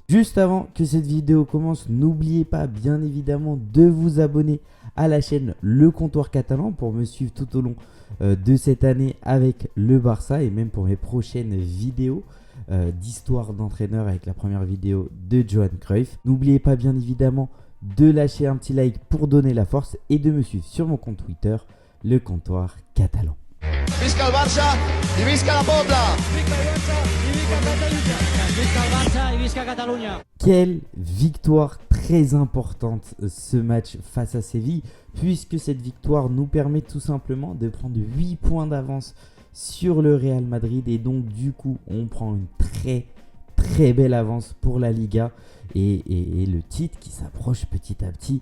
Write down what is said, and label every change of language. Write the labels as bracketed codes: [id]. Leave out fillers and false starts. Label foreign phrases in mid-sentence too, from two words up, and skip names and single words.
[fr] Juste avant que cette vidéo commence, n'oubliez pas bien évidemment de vous abonner à la chaîne Le Comptoir Catalan pour me suivre tout au long de cette année avec le Barça et même pour mes prochaines vidéos d'histoire d'entraîneur avec la première vidéo de Johan Cruyff. N'oubliez pas bien évidemment de lâcher un petit like pour donner la force et de me suivre sur mon compte Twitter, Le Comptoir Catalan. [ca] Visca el Barça y visca la Pobla. Visca el Barça y visca Catalunya. Visca el Barça y visca Catalunya. [fr] Quelle victoire très importante ce match face à Séville, puisque cette victoire nous permet tout simplement de prendre 8 points d'avance sur le Real Madrid et donc du coup on prend une très belle avance pour la Liga et le titre qui s'approche petit à petit.